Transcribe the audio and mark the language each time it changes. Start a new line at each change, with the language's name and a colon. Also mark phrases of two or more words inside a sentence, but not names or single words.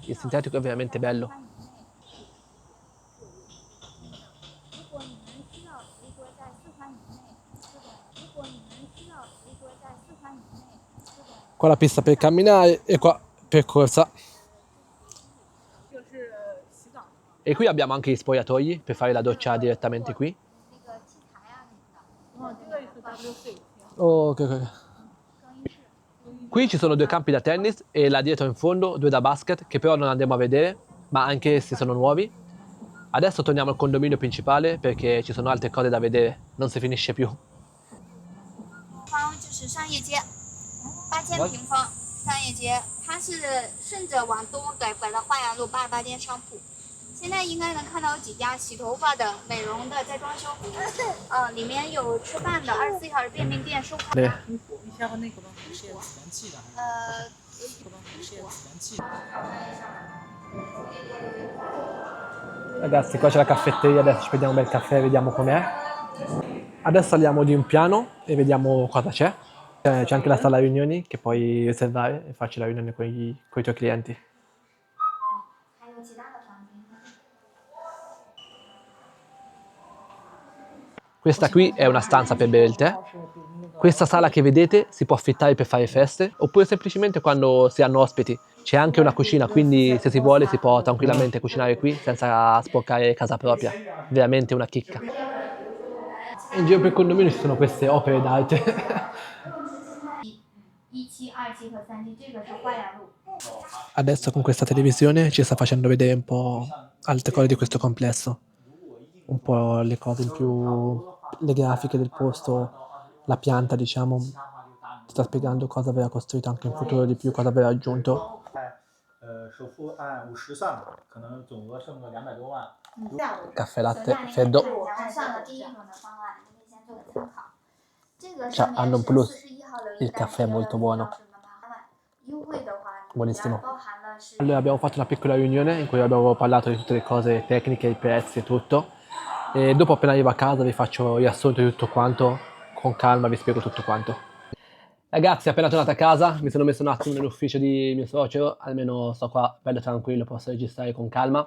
Italian: Il sintetico è veramente bello. Qua la pista per camminare e qua per corsa. E qui abbiamo anche gli spogliatoi per fare la doccia direttamente qui.
Chinese: 那个器材啊什么的。哦，这个是 WC。
Italian: Oh, ok. Qui ci sono 2 campi da tennis e là dietro in fondo 2 da basket, che però non andremo a vedere, ma anche essi sono nuovi. Adesso torniamo al condominio principale perché ci sono altre cose da vedere, non si finisce più.
Chinese: 方就是商业街，8000平方商业街，它是顺着往东拐到花阳路88间商铺。现在应该能看到有几家洗头发的、美容的在装修，里面有吃饭的，24小时便利店、收款。 네. 你下边那个东西是
Italian: Ragazzi, qua c'è la caffetteria, adesso ci prendiamo un bel caffè e vediamo com'è. Adesso saliamo di un piano e vediamo cosa c'è. C'è anche la sala riunioni che puoi riservare e farci la riunione con i tuoi clienti.
Chinese: 还有其他的房间。
Italian: Questa qui è una stanza per bere il tè. Questa sala che vedete si può affittare per fare feste oppure semplicemente quando si hanno ospiti. C'è anche una cucina, quindi se si vuole si può tranquillamente cucinare qui senza sporcare casa propria. Veramente una chicca. In giro per il condominio ci sono queste opere d'arte.
Chinese: 1 期、2期和3期，这个是花阳路。
Italian: Adesso con questa televisione ci sta facendo vedere un po' altre cose di questo complesso. Un po' le cose in più, le grafiche del posto, la pianta, diciamo. Ti sta spiegando cosa verrà costruito anche in futuro di più, cosa verrà aggiunto.
Chinese: 首付按50算，可能总额剩个200多万。
Italian: Caffè latte freddo.
Chinese: 上了第一种的方案，你可以先做个参考。这个
Italian: Cioè,
Chinese: 上
Italian: hanno
Chinese: 面
Italian: un
Chinese: 是
Italian: plus.
Chinese: 41号楼
Italian: Il caffè è molto buono.
Chinese: 优惠的话，
Italian: Buonissimo.
Chinese: 包含了是
Italian: Allora abbiamo fatto una piccola riunione in cui abbiamo parlato di tutte le cose tecniche, i prezzi e tutto. E dopo appena arrivo a casa vi faccio il riassunto di tutto quanto, con calma vi spiego tutto quanto. Ragazzi, appena tornato a casa, mi sono messo un attimo nell'ufficio di mio suocero, almeno sto qua bello tranquillo, posso registrare con calma.